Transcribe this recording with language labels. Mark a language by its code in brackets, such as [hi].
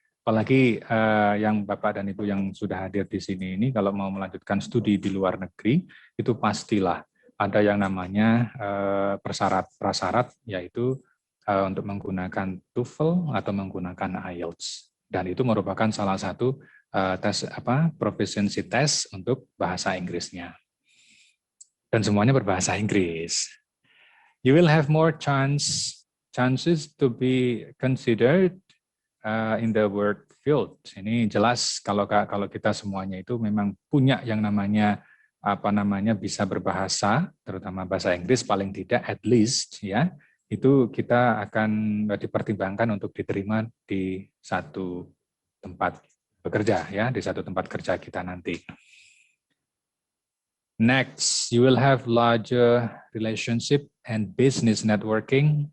[id] Apalagi yang Bapak dan Ibu yang sudah hadir di sini ini kalau mau melanjutkan studi di luar negeri itu pastilah ada yang namanya prasyarat yaitu untuk menggunakan TOEFL atau menggunakan IELTS. Dan itu merupakan salah satu tes proficiency test untuk bahasa Inggrisnya. Dan semuanya berbahasa Inggris. [en] You will have more chances to be considered in the work field. [id] Ini jelas kalau kita semuanya itu memang punya yang namanya bisa berbahasa, terutama bahasa Inggris paling tidak at least ya, itu kita akan dipertimbangkan untuk diterima di satu tempat bekerja ya, di satu tempat kerja kita nanti. [en] Next, you will have larger relationship and business networking.